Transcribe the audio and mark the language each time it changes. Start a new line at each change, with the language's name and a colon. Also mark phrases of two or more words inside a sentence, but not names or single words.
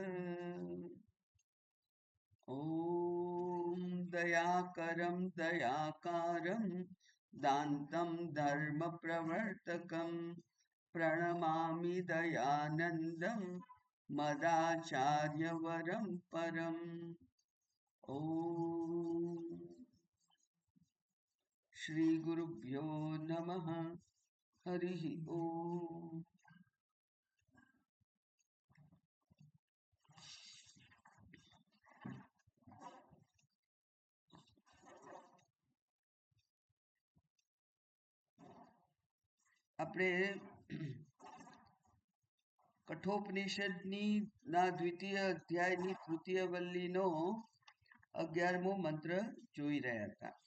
Sanskrit: ॐ दयाकरं दयाकारं दान्तं धर्मप्रवर्तकं प्रणमामि दयानन्दं मदाचार्यवरं परम्। ॐ श्रीगुरुभ्यो नमः। हरिः ओम्।
Gujarati: આપણે કઠોપનિષદની દ્વિતીય અધ્યાયની તૃતીય વલ્લીનો 11મો મંત્ર જોઈ રહ્યા હતા